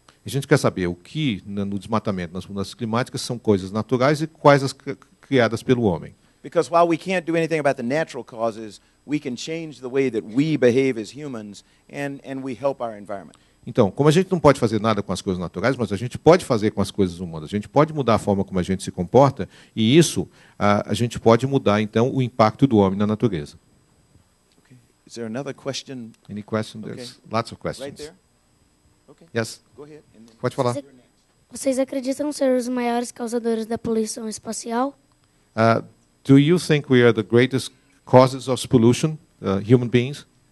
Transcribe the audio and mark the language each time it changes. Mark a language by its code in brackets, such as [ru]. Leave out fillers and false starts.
[pt] A gente quer saber o que no desmatamento, nas mudanças climáticas, são coisas naturais e quais as criadas pelo homem. [en] Because while we can't do anything about the natural causes, we can change the way that we behave as humans and we help our environment. [pt] Então, como a gente não pode fazer nada com as coisas naturais, mas a gente pode fazer com as coisas humanas. A gente pode mudar a forma como a gente se comporta e isso a gente pode mudar então o impacto do homem na natureza. [en] Okay. Is there another question? Any question? Okay. There's lots of questions. Right there? Okay. Yes. Go ahead. [pt] Pode falar. Vocês acreditam ser os maiores causadores da poluição espacial? [en] Do you think we are the greatest causes of pollution, human beings?